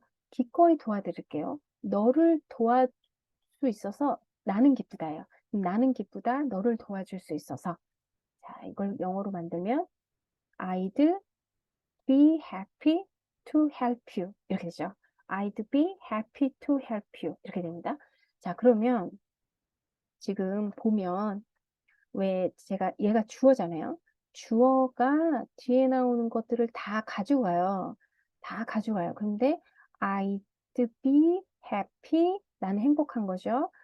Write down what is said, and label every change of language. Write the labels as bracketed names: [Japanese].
[Korean] 기꺼이 도와드릴게요. 너를 도와줄 수 있어서 나는 기쁘다예요. 나는 기쁘다, 너를 도와줄 수 있어서. 자, 이걸 영어로 만들면 [English] I'd be happy to help you. [Korean] 이렇게 되죠. [English] I'd be happy to help you. [Korean] 이렇게 됩니다. 자, 그러면 지금 보면 왜 얘가 주어잖아요. 주어가 뒤에 나오는 것들을 다 가져가요. 다 가져가요. 근데 [English] I'd be happy [Korean] 나는 행복한 거죠.